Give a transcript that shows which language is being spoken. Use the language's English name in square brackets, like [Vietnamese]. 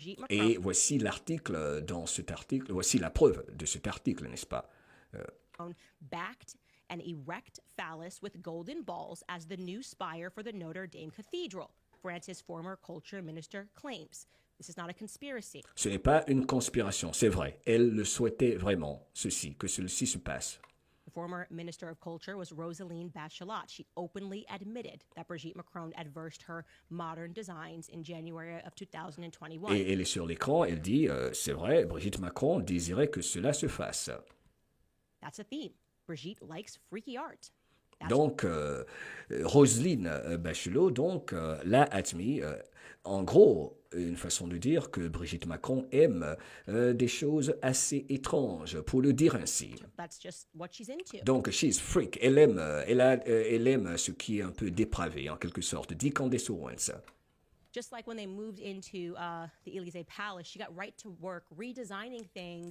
[French] Et voici l'article dans cet article, voici la preuve de cet article, n'est-ce pas? [English] Backed an erect phallus with golden balls as the new spire for the Notre Dame Cathedral, France's former culture minister claims. This is not a conspiracy. [French] Ce n'est pas une conspiration, c'est vrai. Elle le souhaitait vraiment, que ceci se passe. [English] The former Minister of Culture was Roselyne Bachelot. She openly admitted that Brigitte Macron adversed her modern designs in January of 2021. [French] Et elle est sur l'écran, elle dit, c'est vrai, Brigitte Macron désirait que cela se fasse. [English] That's a theme. Brigitte likes freaky art. [French] Donc, Roselyne Bachelot l'a admis. En gros, une façon de dire que Brigitte Macron aime des choses assez étranges, pour le dire ainsi. [English] That's just what she's into. Donc, she's freak. [French] Elle aime ce qui est un peu dépravé, en quelque sorte. [English] Decandescence. Just like when they moved into the Élysée Palace, she got right to work redesigning things.